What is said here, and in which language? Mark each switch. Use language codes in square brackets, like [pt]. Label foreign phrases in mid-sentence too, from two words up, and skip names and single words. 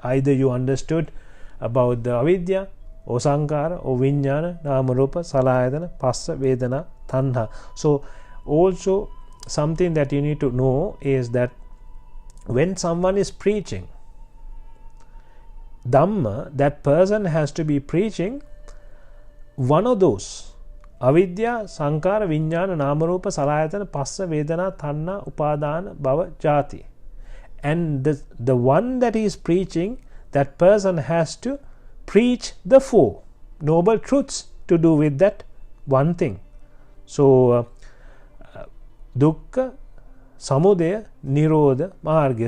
[en] Either you understood about the Avidya, or Sankara, or [pi] Viññāna, Namarupa, Salayatana, Passa, Vedana, Tanha. [en] So also something that you need to know is that when someone is preaching Dhamma, that person has to be preaching one of those: Avidya, [pi] Sankara, Viññāna, Namarupa, Salayatana, Passa, Vedana, Tanha, Upadana, Bhava, Jati. [en] And the one that he is preaching, that person has to preach the four noble truths to do with that one thing. [pi] So Dukkha, Samudaya, Nirodha, Marga.